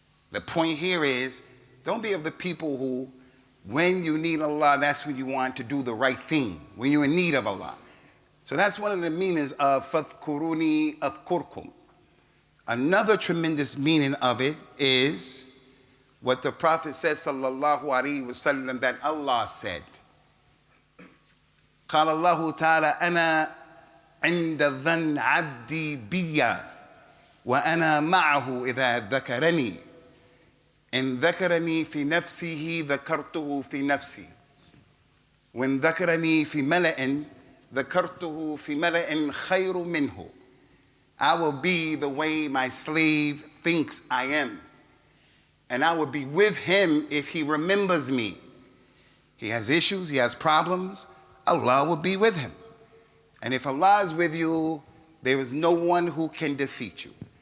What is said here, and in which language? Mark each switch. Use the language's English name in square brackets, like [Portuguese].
[English] The point here is, don't be of the people who, when you need Allah, that's when you want to do the right thing, when you're in need of Allah. So that's one of the meanings of [Arabic] فَاذْكُرُونِي أَذْكُرْكُمْ. [English] Another tremendous meaning of it is what the Prophet says, sallallahu alaihi wasallam, that Allah said. [Arabic] قال الله تعالى أنا عند ظن عبدي بي وأنا معه إذا ذكرني إن ذكرني في نفسه ذكرته في نفسي وإن ذكرني في ملأ ذكرته في ملأ خير منه. [English] I will be the way my slave thinks I am, and I will be with him if he remembers me. He has issues, he has problems, Allah will be with him. And if Allah is with you, there is no one who can defeat you.